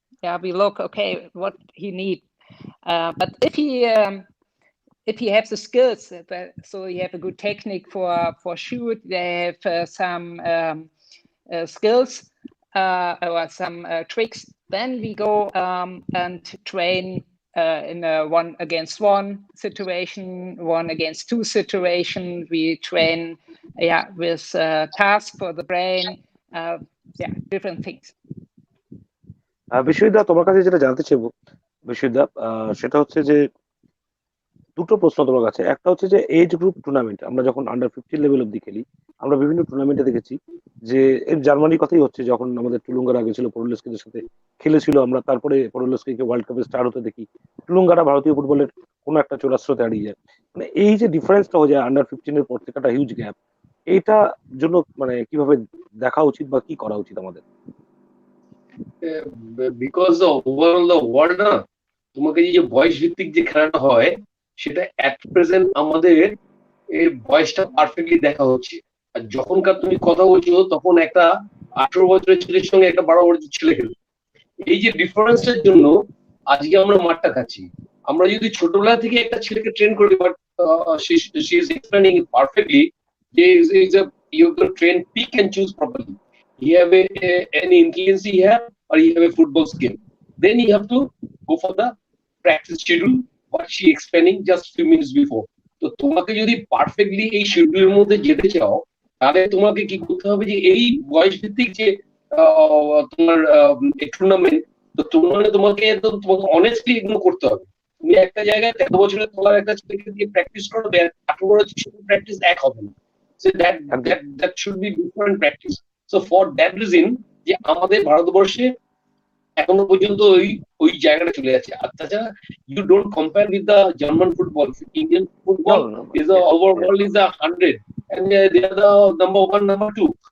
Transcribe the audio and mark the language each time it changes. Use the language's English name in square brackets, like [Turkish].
[English] Yeah, we look, okay, what he need. But if he has the skills, so he have a good technique for shoot, they have some skills or some tricks, then we go and train in a 1-against-1 situation, 1-against-2 situation. We train, with tasks for the brain, different things. [Bangla] বিশ্বজিৎদা, তোমার কাছে যেটা জানতে চাইবো বিশ্বজিৎদা, সেটা হচ্ছে যে দুটো প্রশ্ন তোমার কাছে। একটা হচ্ছে যে এজ গ্রুপ টুর্নামেন্ট, আমরা যখন আন্ডার 15 লেভেল অব্দি খেলি, আমরা বিভিন্ন টুর্নামেন্টে দেখেছি যে জার্মানির কথাই হচ্ছে, যখন আমাদের টুলুঙ্গার আগে ছিল পরুলেস্কিদের সাথে খেলেছিল, আমরা তারপরে পরুলেস্কিকে ওয়ার্ল্ড কাপে স্টার হতে দেখি, টুলুঙ্গারা ভারতীয় ফুটবলের কোনো একটা চূড়াস্রোতে হারিয়ে যায়। মানে এই যে ডিফারেন্সটা হয়ে যায় আন্ডার 15 এর পর থেকে, একটা হিউজ গ্যাপ, এইটা জন্য মানে কিভাবে দেখা উচিত বা কি করা উচিত আমাদের? [English] because overall the world [Bangla] না, তোমাকে যে বয়স ভিত্তিক যে খেলাটা হয়, সেটা এট প্রেজেন্ট আমাদের এই বয়সটা পারফেক্টলি দেখা হচ্ছে। আর যখনকার তুমি কথা বলছো, তখন একটা 18 বছরের ছেলের সঙ্গে একটা 12 বছরের ছেলে খেলে। এই যে ডিফারেন্সের জন্য আজকে আমরা মাঠটা খাচ্ছি। আমরা যদি ছোটবেলা থেকে একটা ছেলেকে ট্রেন করি, [English] But she is explaining it perfectly, you have to train, pick and choose properly. You have any intelligence he have, or you have a football skill, then you have to go for the practice schedule what she explaining just few minutes before. [Bangla] তো তোমাকে যদি perfectly এই শিডিউলের মধ্যে যেতে চাও, তাহলে তোমাকে কি করতে হবে, যে এই বয়স ভিত্তিক যে তোমার টুর্নামেন্ট, তো তোমাকে অনেস্টলি এগুলো করতে হবে। তুমি একটা জায়গায় 13 বছরের তোলার একটা ছেলেকে দিয়ে প্র্যাকটিস করবে, 18 বছরের প্র্যাকটিস এক হবে না। [English] So that should be different practice. So for that reason, [Bangla] যে আমাদের ভারতবর্ষে এখনো পর্যন্ত ওই জায়গাটা চলে যাচ্ছে। আর তাছাড়া [English] you don't compare with the German football. Indian football is the overall is the 100, and they are the number 1, number 2.